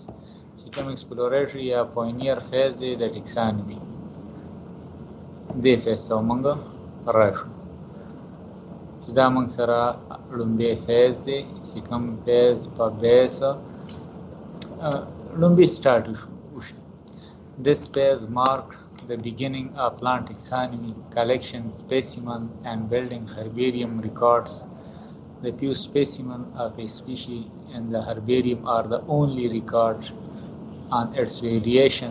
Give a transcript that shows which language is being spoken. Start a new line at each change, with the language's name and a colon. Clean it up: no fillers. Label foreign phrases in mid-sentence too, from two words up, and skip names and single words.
Pashto: چې کوم ایکسپلوریټري یا
English: pioneer phase
Pashto: دی د ټیکسانومي دې فیز ته موږ راشو چې دا موږ سره لومړی فیز دی چې کوم فیز په بیس لومړی سټارټ وشي.
English: This phase marked the beginning of plant taxonomy, collection, specimen and building herbarium records. The few specimens of a species in the herbarium are the only records on its variation.